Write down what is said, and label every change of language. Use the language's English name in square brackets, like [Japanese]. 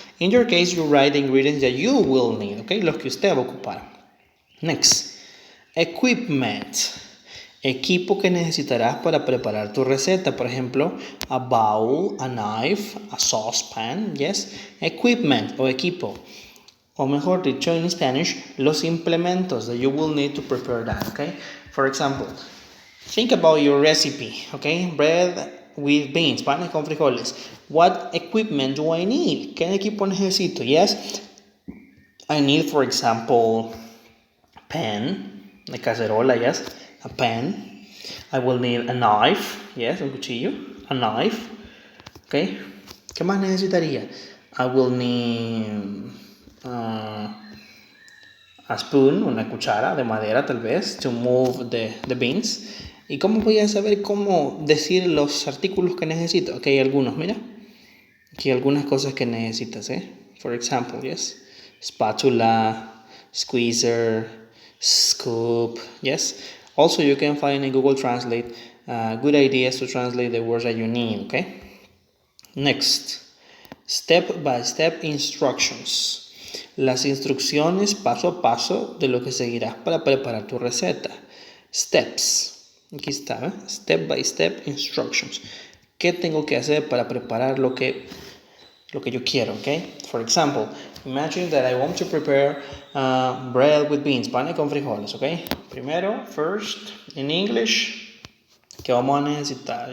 [English] In your case, you write the ingredients that you will need, okay? [Spanish] Los que usted va a ocupar. [English] Next, equipment. [Spanish] Equipo que necesitarás para preparar tu receta. Por ejemplo, [English] a bowl, a knife, a saucepan, yes. Equipment [Spanish] o equipo. O mejor dicho en [English] Spanish, [Spanish] los implementos [English] that you will need to prepare that, okay? For example, think about your recipe, okay? Bread with beans, [Spanish] panes con frijoles. [English] What equipment do I need? [Spanish] ¿Qué equipo necesito? [English] Yes, I need, for example, pan, [Spanish] una cacerola, [English] yes, a pan. I will need a knife, yes, [Spanish] un cuchillo, [English] a knife, okay. [Spanish] ¿Qué más necesitaría? [English] I will need a spoon, [Spanish] una cuchara de madera tal vez, [English] to move the beans. [Spanish] ¿Y cómo voy a saber cómo decir los artículos que necesito? Aquí hay algunos, mira. Aquí hay algunas cosas que necesitas, [English] For example, yes. Spatula, squeezer, scoop, yes. Also, you can find in Google Translate good ideas to translate the words that you need, okay? Next, step-by-step instructions. [Spanish] Las instrucciones paso a paso de lo que seguirás para preparar tu receta. [English] Steps. [Spanish] Aquí está, [English] Step by step instructions. [Spanish] ¿Qué tengo que hacer para preparar lo que yo quiero, okay? [English] For example, imagine that I want to prepare bread with beans, [Spanish] panes con frijoles, [English] okay? [Spanish] Primero, [English] first, in English, [Spanish] ¿qué vamos a necesitar?